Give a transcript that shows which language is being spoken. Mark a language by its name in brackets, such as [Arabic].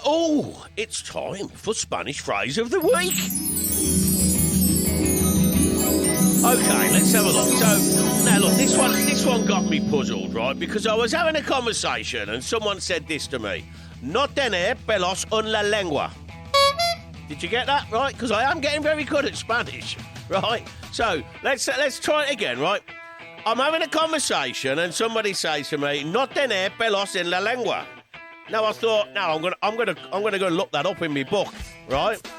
[English] Oh, it's time for Spanish phrase of the week. Okay, let's have a look. So, now look, this one got me puzzled, right? Because I was having a conversation and someone said this to me. [Spanish] No tener pelos en la lengua. [English] Did you get that, right? Because I am getting very good at Spanish, right? So, let's try it again, right? I'm having a conversation and somebody says to me, [Spanish] no tener pelos en la lengua. [English] Now I thought, no, I'm gonna go look that up in my book, right?